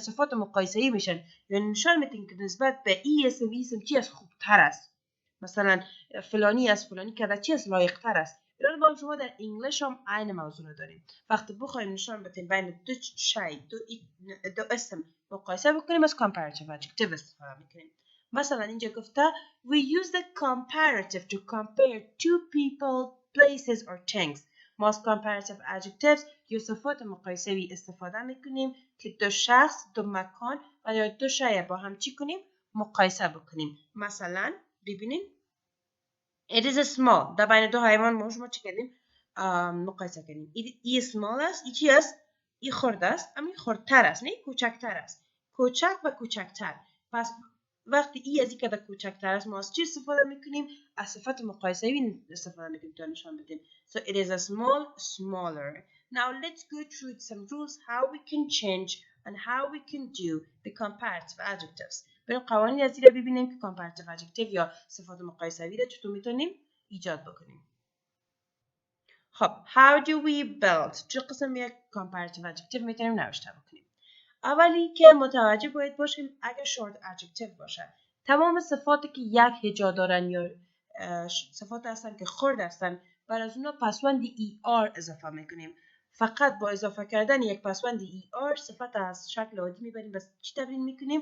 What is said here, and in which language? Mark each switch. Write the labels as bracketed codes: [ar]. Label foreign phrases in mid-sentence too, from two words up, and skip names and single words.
[fa] صفات مقایسه‌ای میشن، یعنی نشان میدن که نسبت به این اسم چی از خوبتر است. مثلا فلانی از فلانی که چی از لایقتر است. اینا شما در انگلیس هم عین موضوع رو داریم. وقتی بخوایم نشان بدیم بین دو شی، دو اسم مقایسه بکنیم از [en] comparative adjective [fa] استفاده میکنیم. مثلا اینجا گفته [en] we use the comparative to compare two people, places or things. [fa] ما از [en] comparative adjectives [fa] یا صفات مقایسوی استفاده میکنیم که دو شخص، دو مکان و یا دو شی با هم چی کنیم؟ مقایسه بکنیم. مثلا ببینیم [en] it is a small، [fa] در بین دو حیوان ما شما چی کردیم؟ مقایسه کردیم. ای small است، ای چی است؟ ای خرد است، اما ای خردتر است، نه کوچکتر است. کوچک و کوچکتر. پس وقتی ای از این که کوچکتر است ما از چی استفاده میکنیم؟ از صفت مقایسه‌ای استفاده میکنیم تا نشان بدیم. [en] So it is a small, smaller. Now let's go through some rules how we can change and how we can do the comparative adjectives. [fa] بریم قوانین از این را ببینیم که [en] comparative adjective [fa] یا صفات مقایسه‌ای را چطور میتونیم ایجاد بکنیم. خب [en] how do we build؟ [fa] چه قسم یک [en] comparative adjective [fa] میتونیم نوشته بکنیم؟ اولی که متوجه باید باشیم اگر [en] short adjective [fa] باشه تمام صفاتی که یک هجا دارن یا صفات هستن که خرد هستن بر از اونا پسوند er اضافه میکنیم. فقط با اضافه کردن یک پسوند er صفت از شکل عادی میبریم بس چی تبدیل میکنیم؟